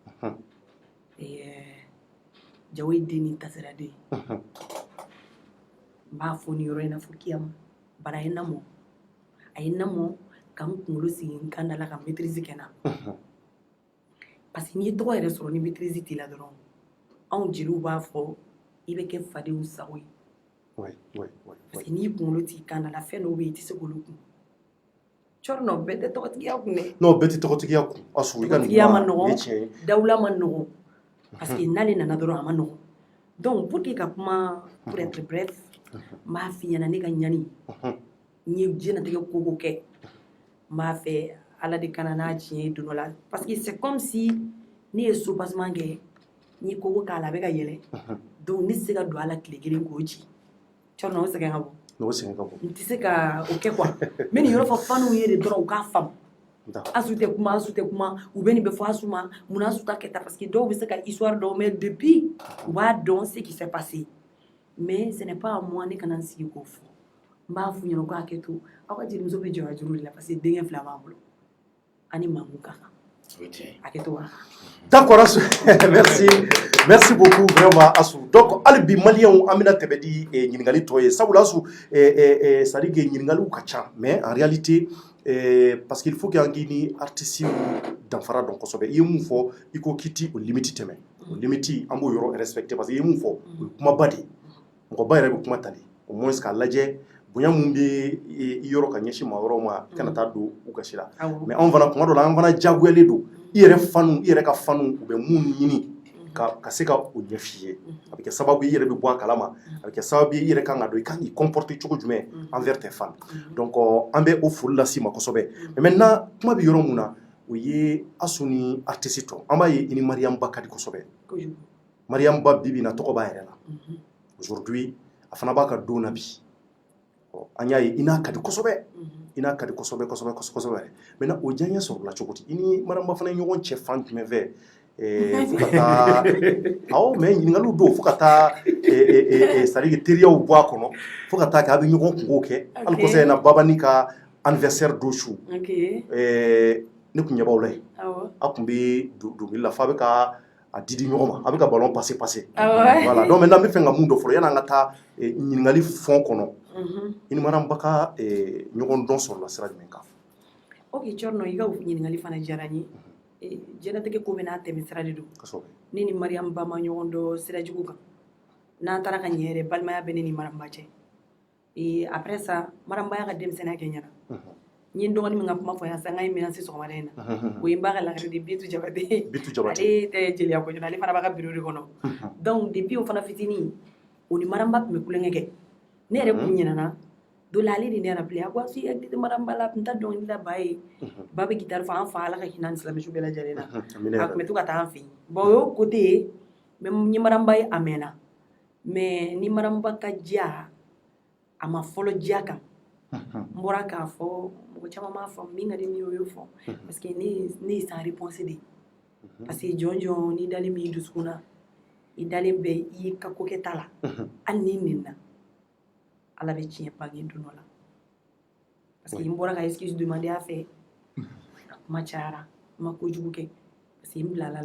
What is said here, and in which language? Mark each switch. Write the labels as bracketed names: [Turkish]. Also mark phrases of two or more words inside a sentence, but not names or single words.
[Bambara] jawo ye den ni tasira den n b'a fɔ nin yɔrɔ in na fo kiyama bara a ye n lamɔ ka n kunkolo sigi n kan da la ka maîtrise kɛ n na [French] parce que [Bambara] n'i ye tɔgɔ yɛrɛ sɔrɔ ni maîtrise t'i la dɔrɔn anw jeliw b'a fɔ i bɛ kɛ fadenw sago ye [French] parce que [Bambara] n'i kunkolo t'i kan da la fɛn dɔw bɛ yen i tɛ se k'olu kun cɔri nɔ bɛɛ tɛ tɔgɔtigiya kun dɛ non bɛɛ tɛ tɔgɔtigiya kun asu i ka nin ma nɔgɔn dawula ma nɔgɔn [French] parce que [Bambara] n'ale nana dɔrɔn a ma nɔgɔn [French] donc pour que [Bambara] ka kuma [French] pour être bref [Bambara] n b'a f'i ɲɛna ne ka ɲani n ye diɲɛlatigɛ koko kɛ n b'a fɛ ala de kana n'a tiɲɛ ye don dɔ la [French] parce que c'est comme si [Bambara] ne ye sopassement kɛ n ye koko k'a la a bɛ ka yɛlɛ donc ne tɛ se ka don a la tile kelen k'o ci cɔri nɔ o sɛgɛn ka bon n tɛ se ka o kɛ quoi n bɛ nin yɔrɔ fɔ faniw ye de dɔrɔn u k'a faamu asu tɛ kuma u bɛ nin bɛ fɔ asu ma mun asu ta kɛ ta [French] parce que [Bambara] dɔw bɛ se ka histoire dɔw [French] mais depuis [Bambara] u b'a dɔn [French] ce qui s'est passé mais ce n'est pas à moi [Bambara] ne kana n sigi k'o fɔ n b'a f'u ɲɛna ko hakɛ to aw ka jelimuso bɛ jɔ a juru de la [French] parce que [Bambara] denkɛ 2 b'an bolo ani mamu ka kan hakɛ to wa d'accord Asu [French] merci beaucoup vraiment [Bambara] Asu donc hali bi maliyɛnw an bɛna tɛmɛ di ɲininkali tɔ ye sabula Asu [French] c'est à dire que [Bambara] ɲininkaliw ka ca [French] mais en réalité parce qu'il faut que [Bambara] an k'i ni artiste danfara dɔn kosɛbɛ i ye mun fɔ i ko k'i ti o limite tɛmɛ o limite an b'o yɔrɔ respecter parce que i ye mun fɔ o ye kumaba de ye mɔgɔba yɛrɛ bɛ kuma tali [French] au moins [Bambara] k'a lajɛ bonya mun bɛ i yɔrɔ ka ɲɛsin maa wɛrɛw ma i kana taa don u gasi la mais anw fana kuma dɔ la an fana diyagoyalen don i yɛrɛ ka fanu u bɛ mun ɲini ka se ka o ɲɛ f'i ye a bɛ kɛ sababu i yɛrɛ bɛ bɔ a kalama a bɛ kɛ sababu i yɛrɛ kan ka dɔn i kan k'i comporter cogo jumɛn [French] envers tes fans donc [Bambara] an bɛ o foli lase i ma kosɛbɛ [French] mais maintenant [Bambara] kuma bɛ yɔrɔ mun na o ye Asu ni artiste tɔ an b'a ye i ni Mariam Ba ka di kosɛbɛ Mariam Ba bi na tɔgɔ b'a yɛrɛ la aujourd'hui a fana b'a ka don na bi an y'a ye i n'a ka di kosɛbɛ i n'a ka di kosɛbɛ yɛrɛ maintenant o diyaɲɛ sɔrɔla cogo di i ni Mariam Ba fana ye ɲɔgɔn cɛ fan jumɛn fɛ fo ka taa awɔ mais ɲininkaliw don fo ka taa [French] c'est à dire que [Bambara] teriyaw bɔ a kɔnɔ fo ka taa kɛ a bɛ ɲɔgɔn kungo kɛ hali kɔsa in na Babani ka anniversaire don su ne kun ɲɛ b'aw la yen a kun bɛ dɔnkili la f'a bɛ ka a didi ɲɔgɔn ma a bɛ ka ballon passer [French] voilà donc maintenant [Bambara] n bɛ fɛ ka mun dɔ fɔlɔ yan'an ka taa ɲininkali fɔn kɔnɔ i ni Mariam Ba ka ɲɔgɔn dɔn sɔrɔla sira jumɛn kan ok cɔri nɔ i ka ɲininkali fana diyara n ye diɲɛlatigɛ ko bɛ n'a tɛmɛ sira de don ne ni Mariam Ba ma ɲɔgɔn dɔn sira jugu kan n'an taara ka ɲɛ yɛrɛ balimaya bɛ ne ni Mariam Ba cɛ [French] après ça [Bambara] Mariam Ba y'a ka denmisɛnniya kɛ ɲɛna n ye n dɔgɔnin min ka kuma fɔ yan sisan n ka minɛn se sɔgɔmada in na o ye n ba ka lakare de Bitu Jabate ale tɛ jeliya kojugu ale fana b'a ka bureau de kɔnɔ donc depuis o fana fitinin o ni Mariam Ba tun bɛ kulonkɛ kɛ ne yɛrɛ kun ɲinɛna dɔ la ale de ne rappelé a ko Asu i hakili tɛ Mariam Ba la a tun tɛ dɔnkili da ba ye ba bɛ guitare fɔ an fa ala ka hinɛ ni silamɛsu bɛɛ lajɛlen na a tun bɛ to ka taa an fɛ yen bon o y'o côté ye mais n ye Mariam Ba ye a mɛnna mais ni Mariam Ba ka diya a ma fɔlɔ diya kan n bɔra k'a fɔ mɔgɔ caman b'a fɔ min ka di min ye o y'o fɔ [French] parce que [Bambara] ne ye [French] sans réponse [Bambara] de ye [French] parce que [Bambara] jɔn jɔn n'i dalen b'i dusukun na i dalen bɛ i y'i ka ko kɛta la hali n'i nenna ala bɛ tiɲɛ bange don dɔ la [French] parce que [Bambara] n bɔra ka excuse demander a fɛ a kuma cayara n ma kojugu kɛ [French] parce que [Bambara] n bilala la